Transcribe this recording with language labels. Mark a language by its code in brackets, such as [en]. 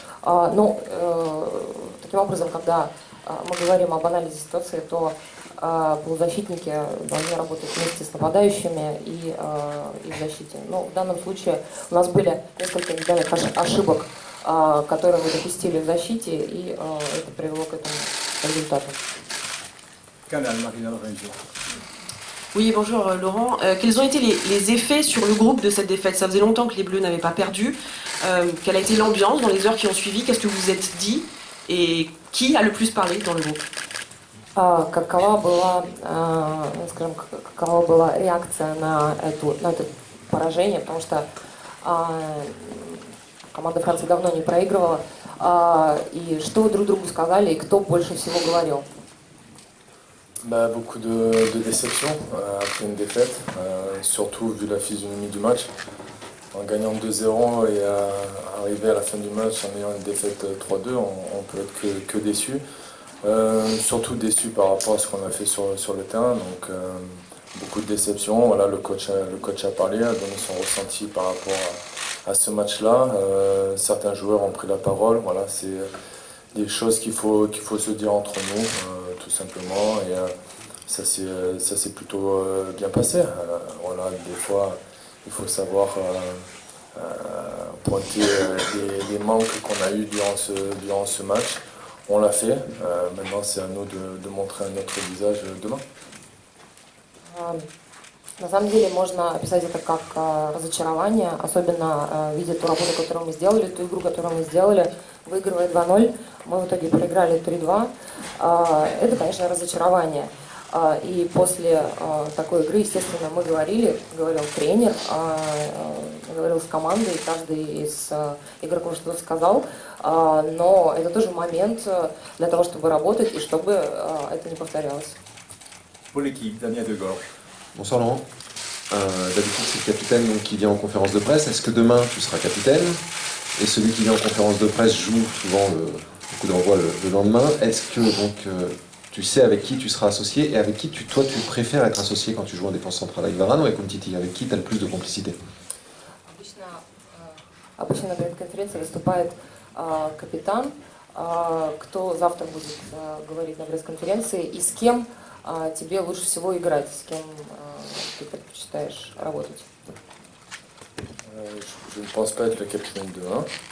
[ru] Но таким образом, когда мы говорим об анализе ситуации, то полузащитники должны работать вместе с нападающими и в защите. Но в данном случае у нас были несколько индивидуальных ошибок, которые мы допустили в защите, и это привело к этому результату. [fr] Canal, Marina Lorenzo. Oui, bonjour Laurent. Quels ont été les effets sur le groupe de cette défaite? Ça faisait longtemps que les Bleus n'avaient pas perdu. Quelle a été l'ambiance dans les heures qui ont suivi? Qu'est-ce que vous vous êtes dit? Et qui a le plus parlé dans le groupe? [ru] Какова была, скажем, какова была реакция на это поражение, потому что команда Франции давно не проигрывала, и что вы друг другу сказали, и кто больше всего говорил? [fr] Beaucoup de déception après une défaite, surtout vu la physionomie du match. En gagnant 2-0 et arriver à la fin du match en ayant une défaite 3-2, on peut être que déçu. Surtout déçu par rapport à ce qu'on a fait sur le terrain, donc beaucoup de déception. Voilà, le coach a parlé, a donné son ressenti par rapport à ce match-là. Certains joueurs ont pris la parole. Voilà, c'est des choses qu'il faut se dire entre nous, tout simplement. Et ça s'est plutôt bien passé. Voilà, des fois, il faut savoir pointer les manques qu'on a eu durant ce match. On l'a fait, maintenant c'est à nous de montrer un autre visage demain. [ru] На самом деле можно описать это как разочарование, особенно видя ту работу, которую мы сделали, ту игру, которую мы сделали, выигрывая 2-0, мы в итоге проиграли 3-2. Это, конечно, разочарование. И после такой игры, естественно, мы говорил тренер, говорил с командой, каждый из игроков что-то сказал, но это тоже момент для того, чтобы работать и чтобы это не повторялось. [fr] Pour l'équipe, Damien Degorge. Bonsoir Laurent. D'habitude c'est le capitaine donc, qui vient en conférence de presse. Est-ce que demain tu seras capitaine? Et celui qui vient en conférence de presse joue souvent le coup d'envoi le lendemain. Est-ce que donc tu sais avec qui tu seras associé et avec qui toi tu préfères être associé quand tu joues en défense centrale, avec Varane ou avec Umtiti? Avec qui tu as le plus de complicité? [ru] Обычно на пресс-конференции выступает капитан. Кто завтра будет говорить на пресс-конференции и с кем тебе лучше всего играть, с кем ты предпочитаешь работать? [fr] Je ne pense pas être le capitaine demain.